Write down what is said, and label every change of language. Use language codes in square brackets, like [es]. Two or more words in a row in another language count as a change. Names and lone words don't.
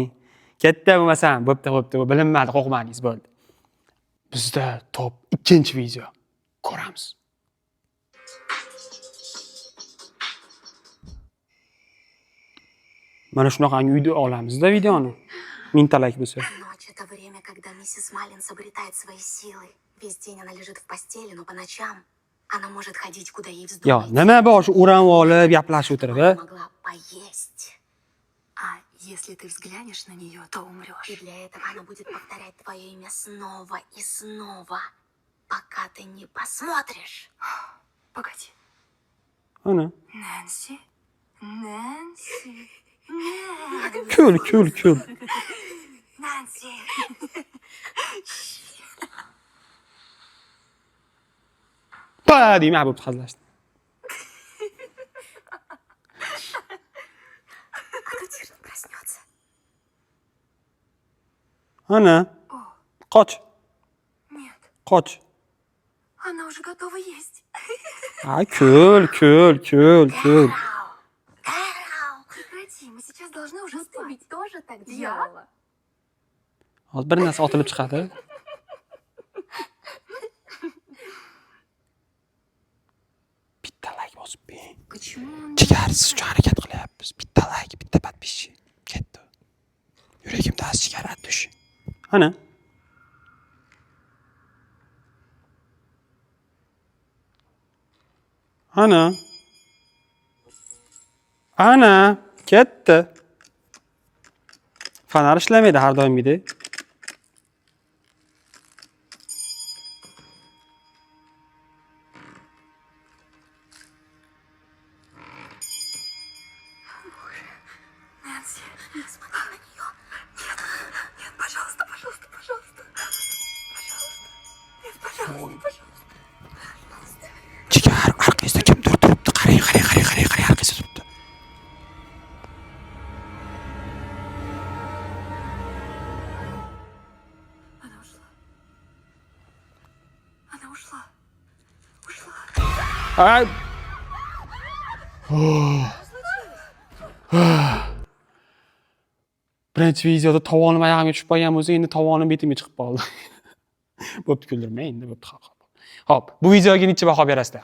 [uz] Ketdi bo'lmasam, bo'pti, bilinmadi, qo'rqmadingiz, bo'ldi. Bizda top 2-video ko'ramiz. Mana shunaqangi uyda olamizda videoni. 1000 ta like bo'lsa. [ru] Ночь — это время, когда миссис Маллинс обретает свои силы. Весь день она лежит в постели, но по ночам она может ходить, куда ей [uz] Yo, [ru] вздумается. [uz] nima bor shu o'ranib olib, gaplashib o'tirib, [ru] Она могла поесть. А если ты взглянешь на нее, то умрешь. И для этого она будет повторять твое имя снова и снова, пока ты не посмотришь. Погоди. [uz] Ana. [ru] Нэнси? Нэнси? [uz] Kul. [ru] Нэнси! [uz] Pa deyman, bo'pti, hazillashdim. [ru] А тут Тирн проснется. [uz] Ana. Qoch. [ru] Нет, [uz] Qoch. [ru] она уже готова есть. [uz] Ha, kul. [ru] Прекрати, мы сейчас должны уже Ты спать. ведь тоже так Я? делала? [uz] Hozir bir narsa otilib chiqadi. Bitta like bosib bering. [ru] Почему он... [uz] Jigarsiz uchun harakat qilyapmiz. Bitta like, bitta podpisчик. Ketdi. Yuragimda jigar atush. Ana. Ana, ketdi. Fanar ishlamaydi har doimgidek. [ru] Нэнси, не смотри на нее. Нет, пожалуйста. [uz] Jigar, orqangizda kimdir turibdi. Qarang, orqangizda turibdi. [ru] Она ушла. Ay. [uz] Birinchi videoda tovonim oyog'imga tushib qolgan bo'lsa, endi tovonim betimga chiqib qoldi. Bo'pti, kuldirmang endi, bo'pti. Xo'p, bu videoga necha baho berasizlar?